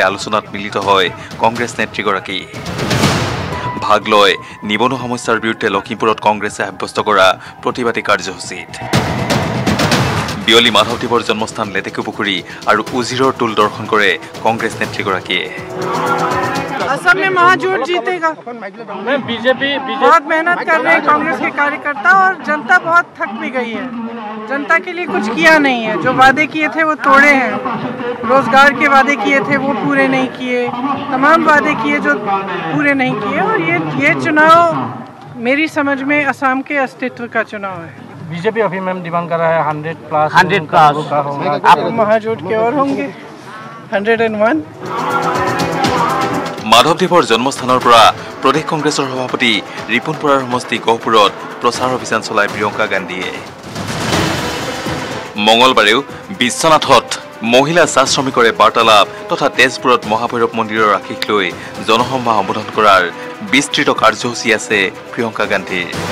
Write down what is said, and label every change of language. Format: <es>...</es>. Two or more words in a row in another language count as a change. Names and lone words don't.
<as>আলোচনাত মিলিত হয় কংগ্ৰেছ নেত্ৰীগৰাকী ভাগ লয় নিবনুৱা সমস্যাৰ বিৰুদ্ধে লখিমপুৰত কংগ্ৰেছে সাব্যস্ত কৰা প্ৰতিবাদী কাৰ্যসূচীত বিয়লি মাধৱদেৱৰ জন্মস্থান লেটেকুপুখুৰী আৰু উজিৰৰ টোল দৰ্শন কৰে কংগ্ৰেছ নেত্ৰীগৰাকীয়ে</as> <hi>असम में महाजोट जीतेगा बीजेपी बहुत मेहनत कर रहे हैं कांग्रेस के कार्यकर्ता और जनता बहुत थक भी गई है जनता के लिए कुछ किया नहीं है जो वादे किए थे वो तोड़े हैं रोजगार के वादे किए थे वो पूरे नहीं किए तमाम वादे किए जो पूरे नहीं किए और ये चुनाव मेरी समझ में असम के अस्तित्व का चुनाव है बीजेपी अभी</hi> <en>ma'am demand</en> <hi>कर रहा है 100+ आप महाजोट के और होंगे 101</hi> <as>মাধৱদেৱৰ জন্মস্থানৰ পৰা প্ৰদেশ কংগ্ৰেছৰ সভাপতি ৰিপুণ বৰাৰ সমষ্টি গহপুৰত প্ৰচাৰ অভিযান চলায় প্ৰিয়ংকা গান্ধীয়ে। মঙলবাৰেও বিশ্বনাথত মহিলা চাহ শ্ৰমিকৰে বাৰ্তালাপ তথা তেজপুৰত মহাভৈৰৱ মন্দিৰৰ আশীষ লৈ জনসভা সম্বোধন কৰাৰ বিস্তৃত কাৰ্যসূচী আছে প্ৰিয়ংকা গান্ধীৰ।</as>